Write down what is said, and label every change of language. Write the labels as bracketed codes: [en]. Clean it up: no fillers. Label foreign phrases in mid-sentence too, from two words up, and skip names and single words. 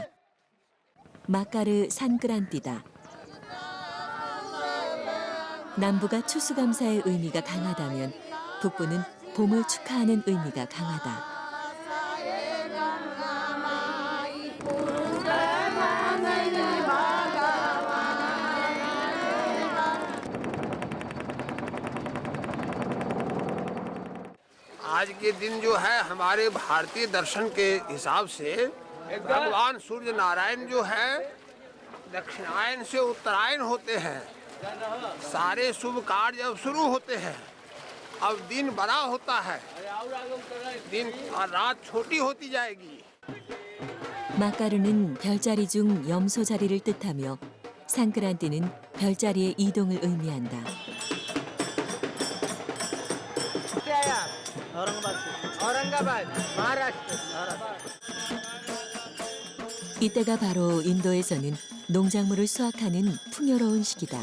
[ko] 마카르 산크란티다. 남부가 추수감사의 의미가 강하다면 북부는 봄을 축하하는 의미가 강하다. [hi] आज के दिन जो है हमारे भारतीय दर्शन के हिसाब से भगवान सूर्य नारायण जो है दक्षिणायन से उत्तरायण होते हैं। सारे शुभ कार्य अब शुरू होते हैं। अब दिन बड़ा होता है, दिन और रात छोटी होती जाएगी। [ko] 마카르는 별자리 중 염소 자리를 뜻하며 산크란티는 별자리의 이동을 의미한다. औरंगाबाद महाराष्ट्र। 이때가 바로 인도에서는 농작물을 수확하는 풍요로운 시기다.